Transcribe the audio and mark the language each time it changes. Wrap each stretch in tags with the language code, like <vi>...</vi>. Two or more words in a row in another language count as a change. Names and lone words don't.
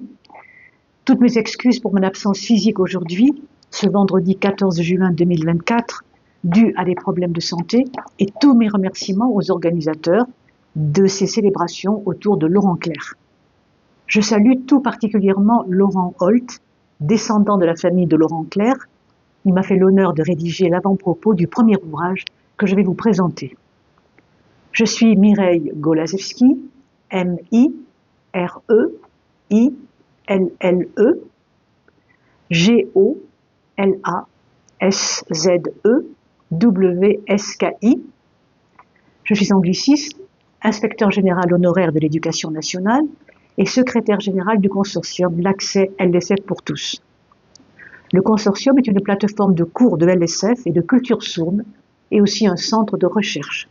<fr>Toutes mes excuses pour mon absence physique aujourd'hui, ce vendredi 14 juin 2024, due à des problèmes de santé, et tous mes remerciements aux organisateurs de ces célébrations autour de Laurent Clerc. Je salue tout particulièrement Laurent Holt, descendant de la famille de Laurent Clerc. Il m'a fait l'honneur de rédiger l'avant-propos du premier ouvrage que je vais vous présenter. Je suis Mireille Golaszewski, M-I-R-E-I-L-L-E, G-O-L-A-S-Z-E-W-S-K-I. Je suis angliciste, inspecteur général honoraire de l'éducation nationale et secrétaire général du consortium L'accès LSF pour tous. Le consortium est une plateforme de cours de LSF et de culture sourde et aussi un centre de recherche.</fr>